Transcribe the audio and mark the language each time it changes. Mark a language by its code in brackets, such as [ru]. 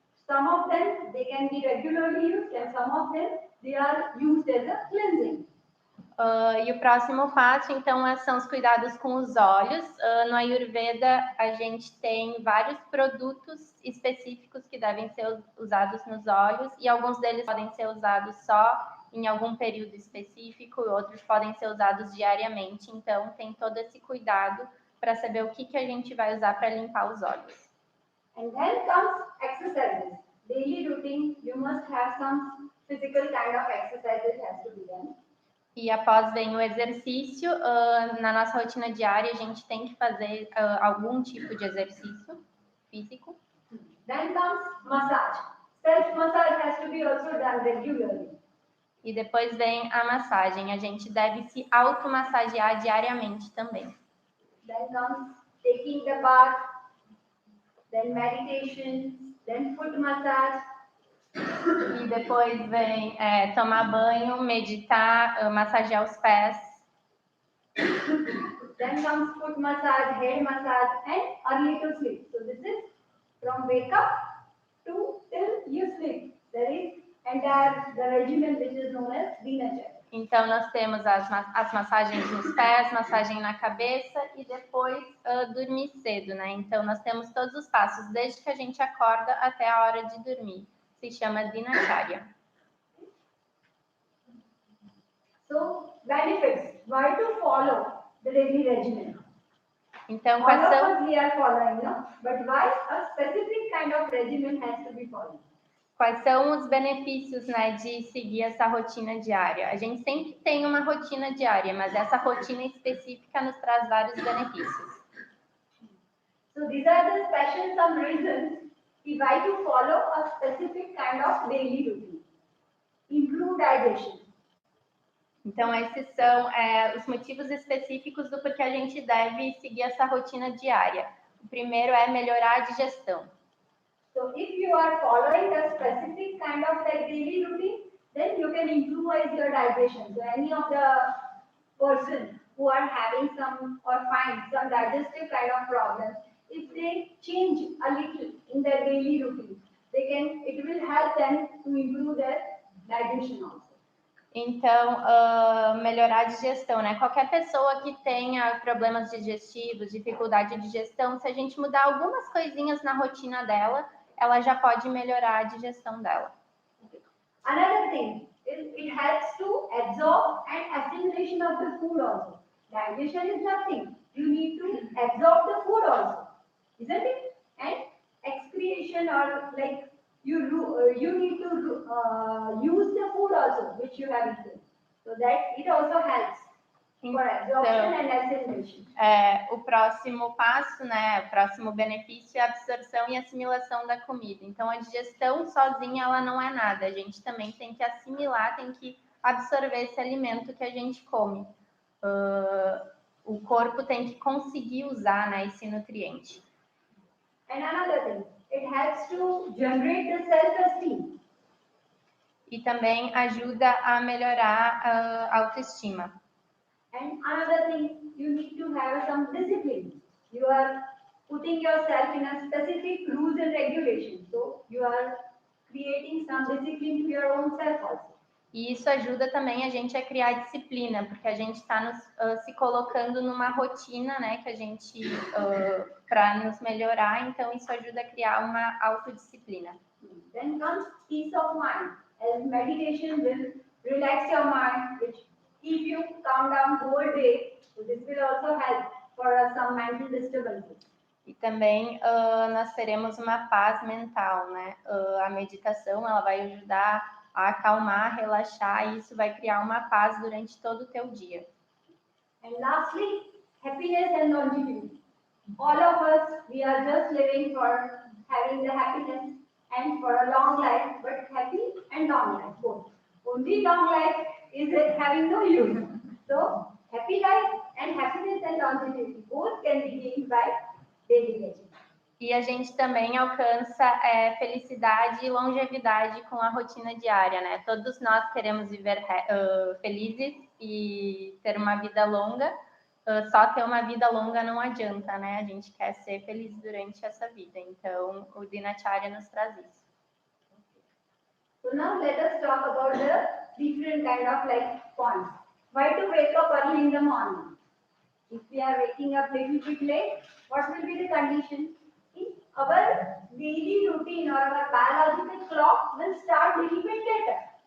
[en] Some of them they can be regularly used, and some of them they are used as a cleansing. [pt] E o próximo passo, então, são os cuidados com os olhos. No Ayurveda, a gente tem vários produtos específicos que devem ser usados nos olhos, e alguns deles podem ser usados só em algum período específico, e outros podem ser usados diariamente. Então, tem todo esse cuidado para saber o que a gente vai usar para limpar os olhos. [en] And then comes exercises. Daily routine, you must have some physical kind of exercises has to be done. [pt] E após vem o exercício. Na nossa rotina diária, a gente tem que fazer algum tipo de exercício físico. [en] Then comes massage. Self-massage has to be also done regularly. [pt] E depois vem a massagem. A gente deve se automassagear diariamente também. [en] Then comes taking the bath, then meditation, then foot massage. [pt] E depois vem tomar banho, meditar, massagear os pés. [en] Then comes foot massage, head massage, and early to sleep. So this is from wake up to till you sleep. That is entire the regimen which is known as Dinacharya. [pt] Então nós temos as massagens nos pés, massagem na cabeça e depois dormir cedo, né? Então nós temos todos os passos desde que a gente acorda até a hora de dormir. Se chama Dinacharya. [en] So, benefits. Why to follow the daily regimen? [pt] Então, quais são... [en] All of us we are following, no? But why a specific kind of regimen has to be followed? [pt] Quais são os benefícios, né, de seguir essa rotina diária? A gente sempre tem uma rotina diária, mas essa rotina específica nos traz vários benefícios. [en] So, these are the special some reasons why to follow a specific kind of daily routine. Improve digestion. [pt] Então, esses são os motivos específicos do porquê a gente deve seguir essa rotina diária. O primeiro é melhorar a digestão. [en] So, if you are following a specific kind of daily routine, then you can improve your digestion. So, any of the person who are having some or find some digestive kind of problems, if they change a little in their daily routine, it will help them to improve their digestion also. [pt] Então, melhorar a digestão, né? Qualquer pessoa que tenha problemas digestivos, dificuldade de digestão, se a gente mudar algumas coisinhas na rotina dela, ela já pode melhorar a digestão dela. [en] Another thing, it helps to absorb and assimilation of the food also. Digestion is nothing. You need to absorb the food also. Isn't it? And excretion or like you need to use the food also which you have eaten, so that it also helps for absorption and assimilation. [pt] O próximo passo, né? O próximo benefício é a absorção e assimilação da comida. Então a digestão sozinha ela não é nada. A gente também tem que assimilar, tem que absorver esse alimento que a gente come. O corpo tem que conseguir usar, né, esse nutriente. [en] And another thing, it helps to generate the self-esteem. [pt] E também ajuda a melhorar a autoestima. [en] And another thing, you need to have some discipline. You are putting yourself in a specific rules and regulations. So you are creating some discipline to your own self also. [pt] E isso ajuda também a gente a criar disciplina, porque a gente está se colocando numa rotina, né, que a gente para nos melhorar. Então isso ajuda a criar uma autodisciplina. [en] Then comes peace of mind. As meditation will relax your mind, which keep you calm down whole day. So this will also help for some mental disturbances. [pt] E também nós teremos uma paz mental, né? A meditação ela vai ajudar a acalmar, relaxar, e isso vai criar uma paz durante todo o teu dia. [en] And lastly, happiness and longevity. All of us, we are just living for having the happiness and for a long life, but happy and long life both. Only long life is having no use. So happy life and happiness and longevity both can be gained by dedication. [pt] E a gente também alcança felicidade e longevidade com a rotina diária, né? Todos nós queremos viver felizes e ter uma vida longa. Só ter uma vida longa não adianta, né? A gente quer ser feliz durante essa vida. Então, o Dinacharya nos traz isso. [en] So now let us talk about the different kind of like points. Why to wake up early in the morning? If we are waking up little bit late, what will be the condition? Our daily routine or our biological clock will start little bit later.